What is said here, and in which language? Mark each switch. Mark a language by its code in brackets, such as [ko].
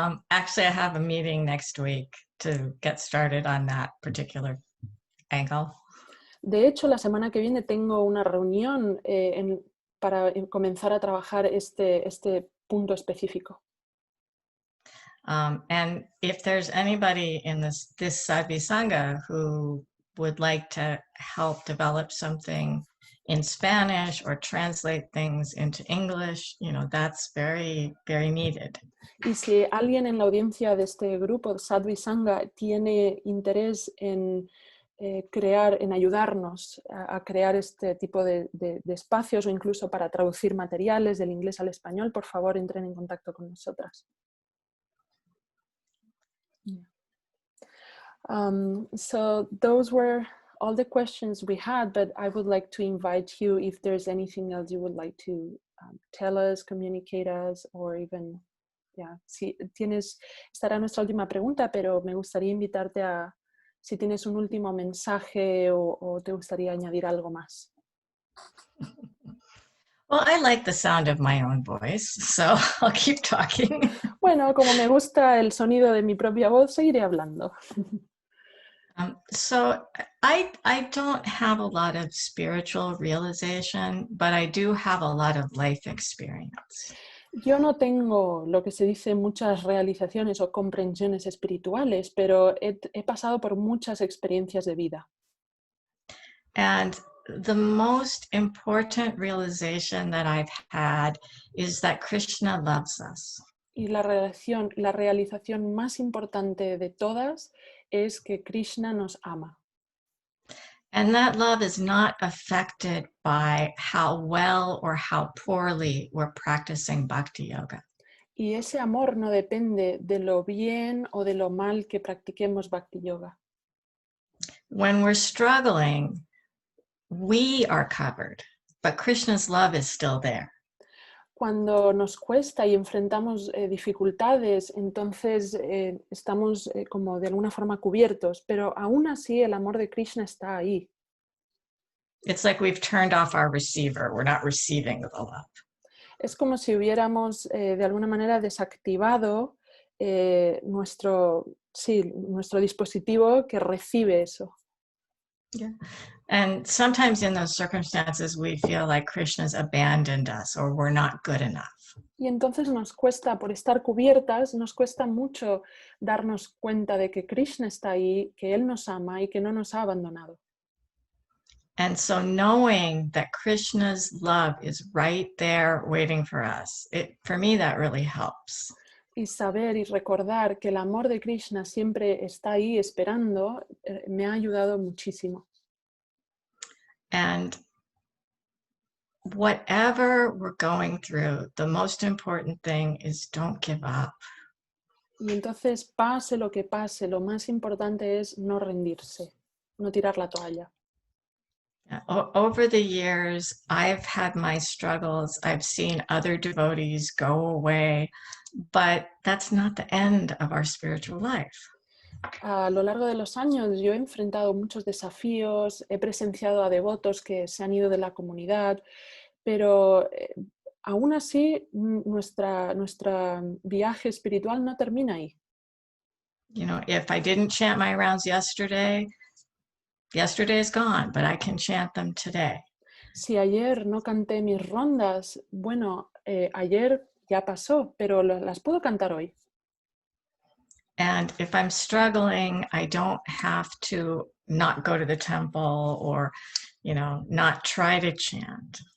[en] Actually, I have a meeting next week to get started on that particular angle. [es] De hecho, la semana que viene tengo una reunión para comenzar a trabajar este punto específico. [en] And if there's anybody in this Sadhvi Sangha who would like to help develop something in Spanish or translate things into English, that's very, very needed. [es] Y si alguien en la audiencia de este grupo, Sadhvi Sangha, tiene interés en en ayudarnos a crear este tipo de espacios, o incluso para traducir materiales del inglés al español, por favor, entren en contacto con nosotras. [en] So those were all the questions we had, but I would like to invite you, if there's anything else you would like to tell us, communicate us, or even, [es] si estará nuestra última pregunta, pero me gustaría invitarte a, si tienes un último mensaje o te gustaría añadir algo más. [en] Well, I like the sound of my own voice, so I'll keep talking. [es] Bueno, como me gusta el sonido de mi propia voz, seguiré hablando. [en] So I don't have a lot of spiritual realization, but I do have a lot of life experience. [es] Yo no tengo lo que se dice muchas realizaciones o comprensiones espirituales, pero he pasado por muchas experiencias de vida. [en] And the most important realization that I've had is that Krishna loves us. [es] Y la realización más importante de todas es que Krishna nos ama. [en] And that love is not affected by how well or how poorly we're practicing bhakti yoga. [es] Y ese amor no depende de lo bien o de lo mal que practiquemos bhakti yoga. [en] When we're struggling, we are covered, but Krishna's love is still there. [es] Cuando nos cuesta y enfrentamos dificultades, entonces estamos como de alguna forma cubiertos, pero aún así el amor de Krishna está ahí. [en] It's like we've turned off our receiver. We're not receiving the love. [es] Es como si hubiéramos de alguna manera desactivado nuestro dispositivo que recibe eso. [en] Yeah. And sometimes in those circumstances, we feel like Krishna's abandoned us or we're not good enough. [es] Y entonces nos cuesta, por estar cubiertas, nos cuesta mucho darnos cuenta de que Krishna está ahí, que Él nos ama y que no nos ha abandonado. [en] And so knowing that Krishna's love is right there waiting for us, for me, that really helps. [es] Y saber y recordar que el amor de Krishna siempre está ahí esperando, me ha ayudado muchísimo. [en] And whatever we're going through, the most important thing is don't give up. [es] Y entonces, pase lo que pase, lo más importante es no rendirse, no tirar la toalla. [en] Over the years, I've had my struggles. I've seen other devotees go away, but that's not the end of our spiritual life. [es] A lo largo de los años yo he enfrentado muchos desafíos, he presenciado a devotos que se han ido de la comunidad, pero aún así nuestra viaje espiritual no termina ahí. [en] You know, if I didn't chant my rounds yesterday is gone, but I can chant them today. [es] Si ayer no canté mis rondas, bueno, ayer ya pasó, pero las puedo cantar hoy. [en] And if I'm struggling, I don't have to not go to the temple or, not try to chant.